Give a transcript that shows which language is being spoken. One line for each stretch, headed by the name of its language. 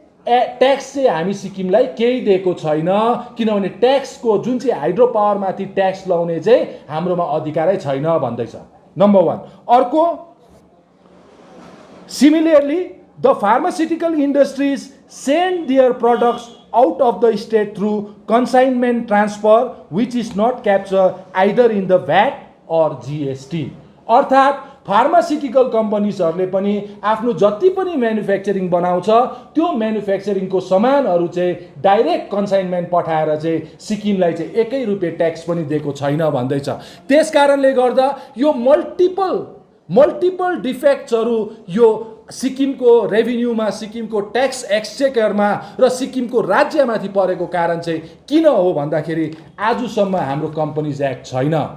Nepali: Tax चाहिँ हामी सिक्किमलाई केही दिएको छैन, किनभने ट्याक्सको जुन चाहिँ हाइड्रो पावरमाथि ट्याक्स लाउने चाहिँ हाम्रोमा अधिकारै छैन भन्दैछ, नम्बर 1।
English: अर्को, similarly the pharmaceutical industries send their products out of the state through consignment transfer which is not captured either in the VAT or GST।
Nepali: अर्थात् फार्मास्युटिकल कम्पनीजहरूले पनि आफ्नो जति पनि म्यानुफ्याक्चरिङ बनाउँछ त्यो म्यानुफ्याक्चरिङको सामानहरू चाहिँ डाइरेक्ट कन्साइनमेन्ट पठाएर चाहिँ सिक्किमलाई चाहिँ 1 रुपियाँ ट्याक्स पनि दिएको छैन भन्दैछ। त्यस कारणले गर्दा यो मल्टिपल डिफेक्ट्सहरू यो सिक्किमको रेभिन्यूमा, सिक्किमको ट्याक्स एक्सचेकरमा र सिक्किमको राज्यमाथि परेको कारण चाहिँ किन हो भन्दाखेरि आजसम्म हाम्रो कम्पनीज एक्ट छैन।